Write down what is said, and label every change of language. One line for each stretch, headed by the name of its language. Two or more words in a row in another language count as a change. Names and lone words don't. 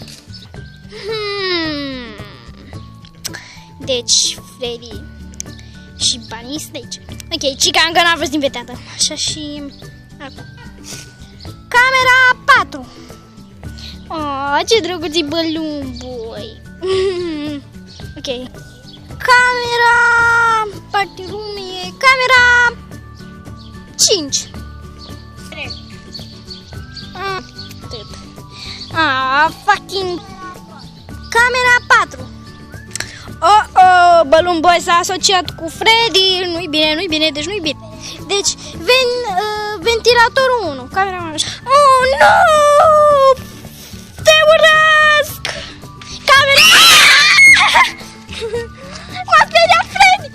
Romanian: Deci Freddy și Bunny sunt aici. Ok, Chica încă n-a fost invitată. Așa și... acum. Camera 4. Oh, ce drăguț e Balloon Boy. Ok. Camera...
English: Party room
Romanian: e camera 5. Atât. Fucking... Camera 4. Balloon Boy s-a asociat cu Freddy. Nu-i bine, nu-i bine, deci nu-i bine. Deci, ventilatorul 1. Camera 1. Oh, nu! Te urăsc! Camera... M-a speriat Freddy!